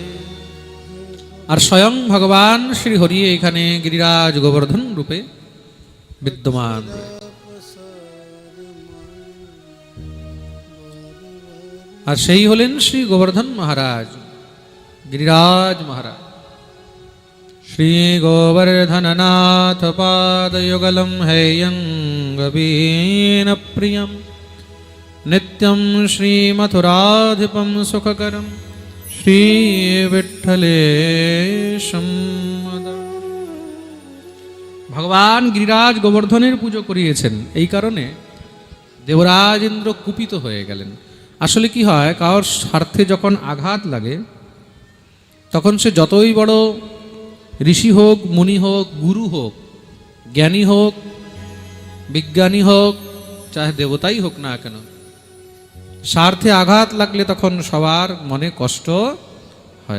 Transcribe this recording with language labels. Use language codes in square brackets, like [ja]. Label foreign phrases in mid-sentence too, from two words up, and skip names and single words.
[bn] আর স্বয়ং ভগবান শ্রী হরি এখানে গিরিরাজ গোবর্ধন রূপে বিদ্যমান। আর সেই হলেন শ্রী গোবর্ধন মহারাজ, গিরিরাজ মহারাজ। [sa] श्री गोवर्धननाथ पादयुगलं हेयं गवीन प्रियं नित्यं श्रीमथुराधिपं सुखकरं श्री विठ्ठलेशं। [bn] ভগবান গিরিরাজ গোবর্ধনের পুজো করিয়েছেন, এই কারণে দেবরাজ ইন্দ্র কুপিত হয়ে গেলেন। আসলে কি হয়, কারোর স্বার্থে যখন আঘাত লাগে তখন সে যতই বড় ঋষি হোক, মুনি হোক, গুরু হোক, জ্ঞানী হোক, বিজ্ঞানী হোক, চাহে দেবতাই হোক না কেন, স্বার্থে আঘাত লাগলে তখন সবার মনে কষ্ট হয়।